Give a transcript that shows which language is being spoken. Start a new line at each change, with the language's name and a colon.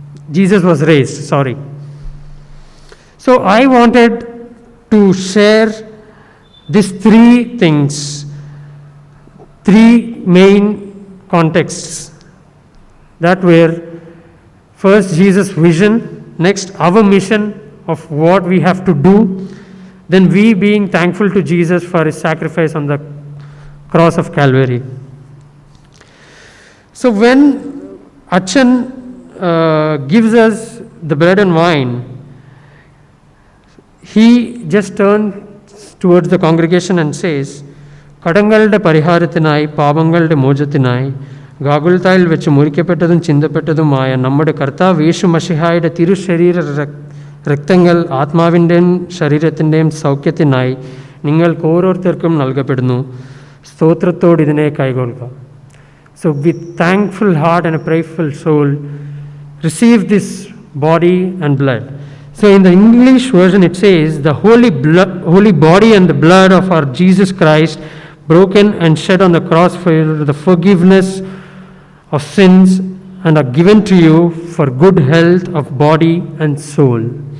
English: Jesus was raised, sorry. So I wanted to share these three things, three main contexts that were first Jesus' vision, next our mission of what we have to do, then we being thankful to Jesus for his sacrifice on the cross of Calvary. So when Achan gives us the bread and wine, he just turns towards the congregation and says,
Malayalam: കടങ്ങളുടെ പരിഹാരത്തിനായി പാപങ്ങളുടെ മോചത്തിനായി ഗാഗുൽത്തായിൽ വെച്ച് മുറിക്കപ്പെട്ടതും ചിന്തപ്പെട്ടതുമായ നമ്മുടെ കർത്താവ് യേശു മശിഹായുടെ തിരുശരീര രക്തങ്ങൾ ആത്മാവിൻ്റെയും ശരീരത്തിൻ്റെയും സൗഖ്യത്തിനായി നിങ്ങൾക്ക് ഓരോരുത്തർക്കും നൽകപ്പെടുന്നു. സ്തോത്രത്തോട് ഇതിനെ കൈകൊള്ളുക.
English: So with thankful heart and a prayerful soul, receive this body and blood. So in the English version it says, the holy body and the blood of our Jesus Christ, broken and shed on the cross for the forgiveness of sins, and are given to you for good health of body and soul.